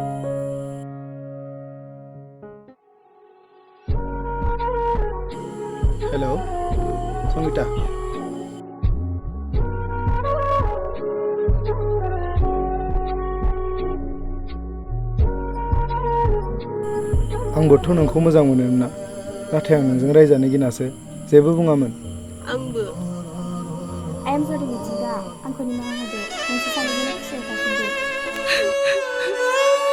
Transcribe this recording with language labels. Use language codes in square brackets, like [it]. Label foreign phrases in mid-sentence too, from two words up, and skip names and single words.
[brx] हेलौ संगिता आंबोथ' नोंखौ मोजां मोनोमोन ना नाथाय आं नोंजों रायजानो गिनासो जेबो बुङामोन आंबो [en] I am sorry [brx] मिथिंगा आंखौ निमाहा होदो नोंसोर सानैजों खुसियाव थाफिनदो